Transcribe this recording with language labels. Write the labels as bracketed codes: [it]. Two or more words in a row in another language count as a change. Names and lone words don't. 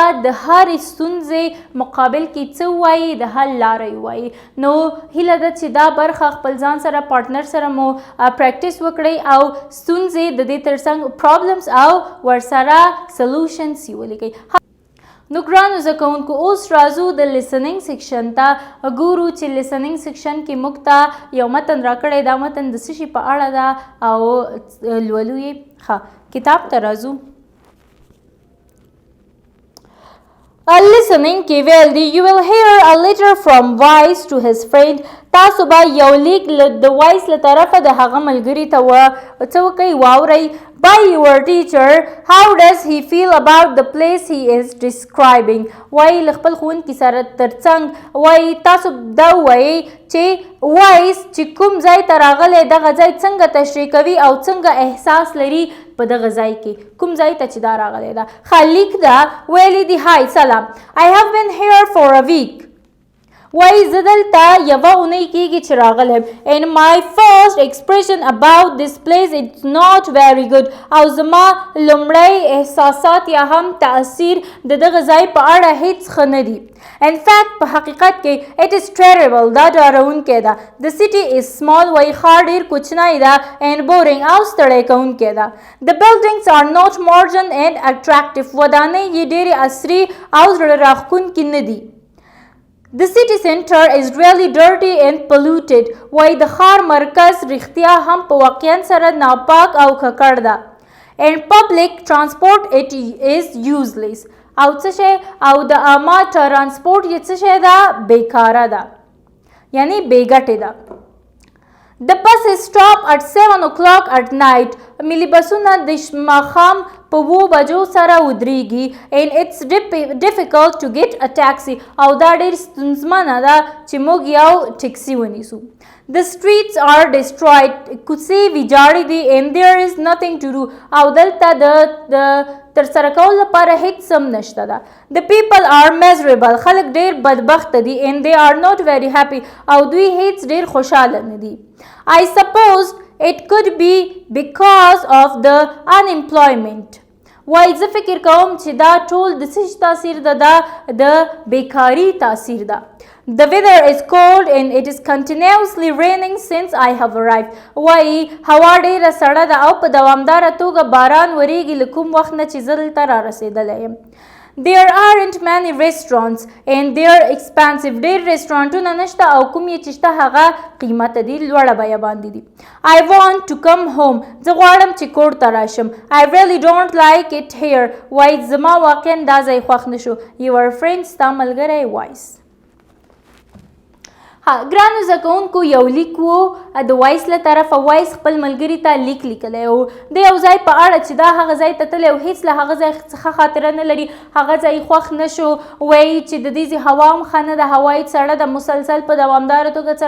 [ps] د هرې ستونزې مقابل کې څه ووایي د حل لاره یې ووایي نو هیله ده چې دا برخه خپل ځان سره پارټنر سره مو پریکټس وکړئ او ستونزې د دې ترڅنګ پرابلمس او ورسره سلوشنز یې ولیکئ نو ګرانو زده کوونکو اوس راځو د [en] listening section [ps] ته ګورو چې [en] listening section [ps] کې موږ ته یو متن راکړی دا متن د څه شي په اړه ده او لولو یې ښه کتاب ته راځو [en] listening [ps] کې ویل دي [en] you will hear a letter from Wise to his friend [ps] تاسو به یو لیک د وایس له طرفه د هغه ملګري ته څه وکئ واورئ [en] by your teacher how does he feel about the place he is describing [ps] وایي له خپل ښوونکي سره ترڅنګ وایي تاسو دا ووایئ چې وایس چې کوم ځای ته راغلی دغه ځای څنګه تشریح کوي او څنګه احساس لري په دغه ځای کې کوم ځای ته چې دا راغلی ده ښه لیک ده ویلی دي هاي سلام [en] I have been here for a week [ps] وایي زه دلته یوه اونۍ کېږي چې راغلی and [en] my first expression about this place it's not very good [ps] او زما لومړی احساسات یا هم تاثیر د دغه ځای په اړه هیڅ ښه نه دي [en] in fact [ps] په حقیقت کې [en] it is terrible [ps] دا ډارونکی ده [en] the city is small [ps] وایي ښار ډېر کوچنی ده [en] and boring [ps] او ستړی کوونکی ده [en] the buildings are not modern and attractive [ps] ودانۍ یې ډېرې عصري او زړه راښکونکي نه دي [en] The city center is really dirty and polluted. [ps] وای د ښار مرکز رښتیا هم په واقعا سره ناپاک او ککړ ده. [en] And public transport it is useless. [ps] او څه شی او د عامه ترانسپورټ یې څه شی ده بیکاره ده. یعنی بې ګټې ده. [en] The buses stop at 7 o'clock at night. [ps] ملي بسونه د ماښام په 7 بجو سره ودرېږي [en] and it's difficult to get a taxi [ps] او دا ډېر ستونزمنه ده چې موږ یو ټیکسي ونیسو [en] The streets are destroyed [ps] کوڅې ویجاړې دي [en] and there is nothing to do [ps] او دلته د ترسره کولو لپاره هیڅ هم نشته ده [en] The people are miserable [ps] خلک ډېر بدبخته دي [en] and they are not very happy [ps] او دوی هیڅ ډېر خوشحاله نه دي [en] I suppose It could be because of the unemployment. [ps] وای زه فکر کوم چې دا ټول د څه تاثیر ده دا د بیکاري تاثیر ده [en] The weather is cold and it is continuously raining since I have arrived. [ps] وای هوا ډېره سړه ده او په دوامداره توګه باران وریږي له کوم وخت نه چې زه دلته رارسېدلی یم [en] There aren't many restaurants and they are expensive. [ps] ډېر رستورانټونه نشته او کوم یې چې شته هغه قیمته دي لوړه بیه باندې دي [en] I want to come home. [ps] زه غواړم چې کور ته راشم [en] I really don't like it here. [ps] وایي زما واقعا دا ځای خوښ نه شو [en] Your friend [ps] ستا ملګری وایس ګرانو زده کوونکو یو لیک و د وایس له طرفه وایس خپل ملګري ته لیک لیکلی و د یو ځای په اړه چې دا هغه ځای ته تللی او هیڅ له هغه ځای څخه خاطره نه لري هغه ځای خوښ نه شو وایي چې د دې ځای هوا هم ښه نه ده هوا یې سړه ده مسلسل په دوامداره توګه سره